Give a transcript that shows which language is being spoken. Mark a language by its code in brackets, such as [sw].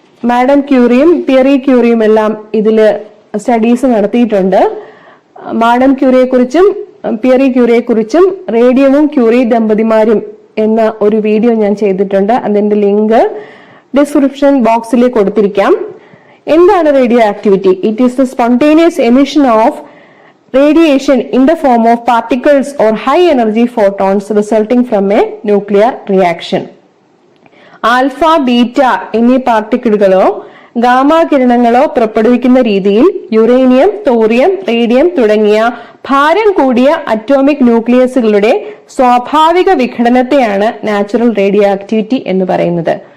[ml] Madam ക്യൂറിയും Pierre ക്യൂറിയും എല്ലാം ഇതില് studies നടത്തിയിട്ടുണ്ട്. മാഡം ക്യൂറിയെ കുറിച്ചും പിയറി ക്യൂറിയെ കുറിച്ചും റേഡിയവും ക്യൂറി ദമ്പതിമാരും എന്ന ഒരു വീഡിയോ ഞാൻ ചെയ്തിട്ടുണ്ട്. അതിന്റെ ലിങ്ക് ഡിസ്ക്രിപ്ഷൻ ബോക്സിൽ കൊടുത്തിരിക്കാം. എന്താണ് radio activity? [en] It is the spontaneous emission of radiation in the form of particles or high energy photons resulting from a nuclear reaction. [ml] Alpha, beta എന്നീ പാർട്ടിക്കിളുകളോ ഗാമ കിരണങ്ങളോ പുറപ്പെടുവിക്കുന്ന രീതിയിൽ യുറേനിയം, തോറിയം, റേഡിയം തുടങ്ങിയ ഭാരം കൂടിയ atomic ന്യൂക്ലിയസുകളുടെ സ്വാഭാവിക വിഘടനത്തെയാണ് natural radio activity എന്ന് പറയുന്നത്.